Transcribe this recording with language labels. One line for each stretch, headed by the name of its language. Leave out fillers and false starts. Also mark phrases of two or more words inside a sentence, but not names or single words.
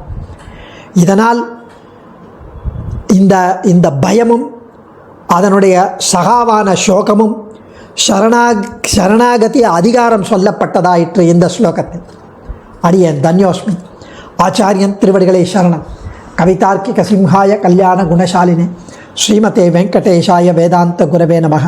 Tamil: இதனால் இந்த பயமும் அதனுடைய சகாவான சோகமும் சரணாகதி அதிகாரம் சொல்லப்பட்டதாயிற்று இந்த ஸ்லோகத்தில். அடியேன் தன்யோஸ்மி. ஆச்சாரியன் திருவடிகளை சரணம்.
Sanskrit: कवितार्किक सिंहाय कल्याण गुणशालिने श्रीमते वेङ्कटेशाय वेदान्त गुरवे नमः.